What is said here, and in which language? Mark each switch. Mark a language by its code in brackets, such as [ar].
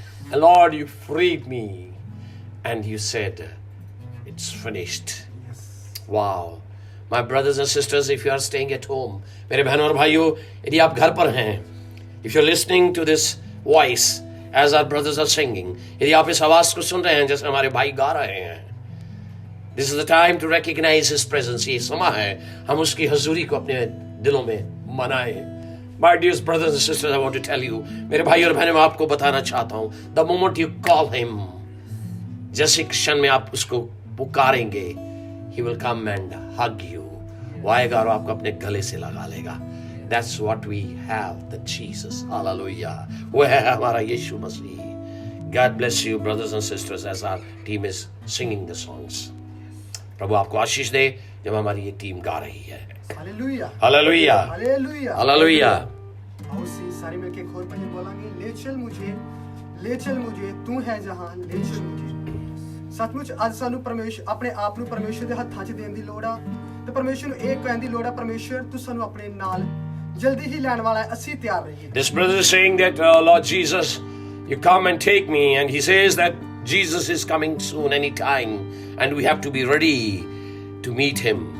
[en] And Lord, you freed me. And you said, it's finished. Wow. My brothers and sisters, if you are staying at home, [hi] मेरे बहनों और भाइयों, यदि आप घर पर हैं, [en] if you're listening to this voice as our brothers are singing, [hi] यदि आप इस आवाज को सुन रहे हैं जैसे हमारे भाई गा रहे हैं, [en] this is the time to recognize his presence. [hi] ये समय है हम उसकी हजूरी को अपने दिलों में मनाएं. [en] My dear brothers and sisters, I want to tell you, [hi] मेरे भाई और बहनें, मैं आपको बताना चाहता हूँ, [en] the moment you call him, [hi] जैसे क्षण में आप उसको पुकारेंगे, [en] he will come and hug you. [hi] वो आएगा और आपको अपने गले से लगा लेगा. [en] That's what we have, the Jesus. [hi] Hallelujah. वो है हमारा यीशु मसीह. [en] God bless you, brothers and sisters, as our team is singing the songs. [hi] प्रभु आपको आशीष दे जब हमारी ये टीम गा रही है. Hallelujah, hallelujah, hallelujah, hallelujah. आओ सारे मिलके एक और भजन बोलेंगे. ले चल मुझे तू है जहां, ले चल मुझे. [pa] सचमुच ਅੱਜ ਸਾਨੂੰ ਪਰਮੇਸ਼ਰ ਆਪਣੇ ਆਪ ਨੂੰ ਪਰਮੇਸ਼ਰ ਦੇ ਹੱਥਾਂ 'ਚ ਦੇਣ ਦੀ ਲੋੜ ਆ ਤੇ ਪਰਮੇਸ਼ਰ ਨੂੰ ਇਹ ਕਹਿਣ ਦੀ ਲੋੜ ਆ, ਪਰਮੇਸ਼ਰ ਤੂੰ ਸਾਨੂੰ ਆਪਣੇ ਨਾਲ ਜਲਦੀ ਹੀ ਲੈਣ ਵਾਲਾ ਹੈ, ਅਸੀਂ ਤਿਆਰ ਰਹੀਏ. [en] This brother is saying that, Lord Jesus, you come and take me, and he says that Jesus is coming soon, anytime, and we have to be ready to meet him.